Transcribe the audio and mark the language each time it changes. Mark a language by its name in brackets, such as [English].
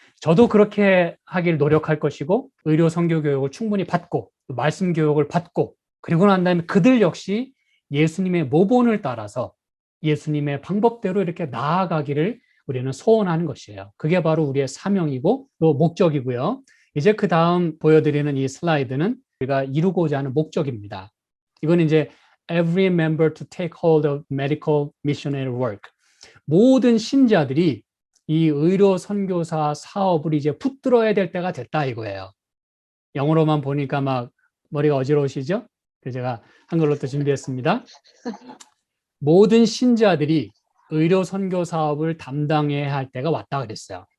[Korean] 저도 그렇게 하길 노력할 것이고 의료 선교 교육을 충분히 받고 말씀 교육을 받고 그리고 난 다음에 그들 역시 예수님의 모본을 따라서 예수님의 방법대로 이렇게 나아가기를 우리는 소원하는 것이에요. 그게 바로 우리의 사명이고 또 목적이고요. 이제 그 다음 보여드리는 이 슬라이드는 우리가 이루고자 하는 목적입니다. 이건 이제 [English] every member to take hold of medical missionary work. [Korean] 모든 신자들이 이 의료 선교사 사업을 이제 붙들어야 될 때가 됐다 이거예요. 영어로만 보니까 막 머리가 어지러우시죠? 그래서 제가 한글로 또 준비했습니다. 모든 신자들이 의료 선교 사업을 담당해야 할 때가 왔다 그랬어요.